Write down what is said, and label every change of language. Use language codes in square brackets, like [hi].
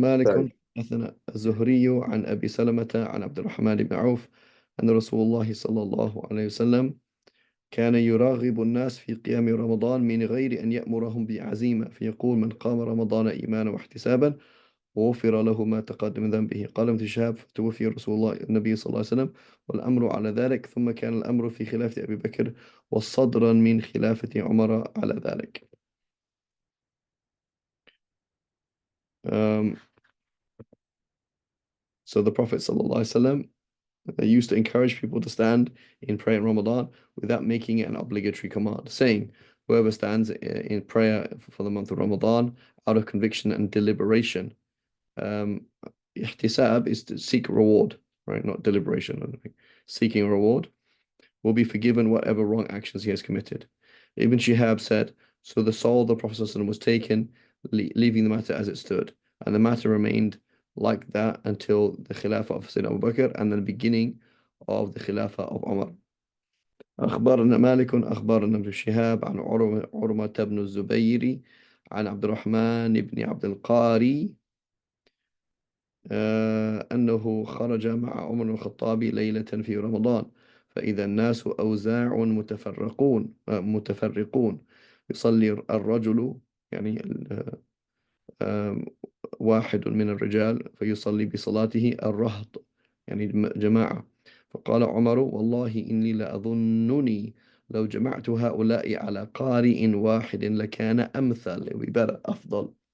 [ar] مالك حدثنا الزهري عن أبي سلمة عن عبد الرحمن بن عوف أن رسول الله صلى الله عليه وسلم كان يراغب الناس في قيام رمضان من غير أن يأمرهم بعزيمة فيقول من قام رمضان إيمانا واحتسابا وغفر له ما تقدم من ذنبه قال ابن شهاب توفي رسول الله النبي صلى الله عليه وسلم والأمر على ذلك ثم كان الأمر في خلافة أبي بكر وصدرا من خلافة عمر على ذلك. [en] Um, so the Prophet ﷺ used to encourage people to stand in prayer in Ramadan without making it an obligatory command, saying, whoever stands in prayer for the month of Ramadan out of conviction and deliberation, um, ihtisab is to seek a reward, right? Not deliberation, seeking a reward, will be forgiven whatever wrong actions he has committed. Ibn Shihab said, so the soul of the Prophet ﷺ was taken, leaving the matter as it stood, and the matter remained like that until the Khilafah of Sayyidina Abu Bakr and the beginning of the Khilafah of Umar. [ar] أخبرنا مالك أخبرنا ابن شهاب عن عروة بن الزبير عن عبد الرحمن بن عبد القاري أنه خرج مع عمر بن الخطاب ليلة في رمضان فإذا الناس أوزاع متفرقون يصلي الرجل يعني آم، واحد من الرجال فيصلي بصلاته الرهط يعني جماعة فقال عمر والله إني لأظنني لو جمعت هؤلاء على قارئ واحد لكان أمثل ويبقى أفضل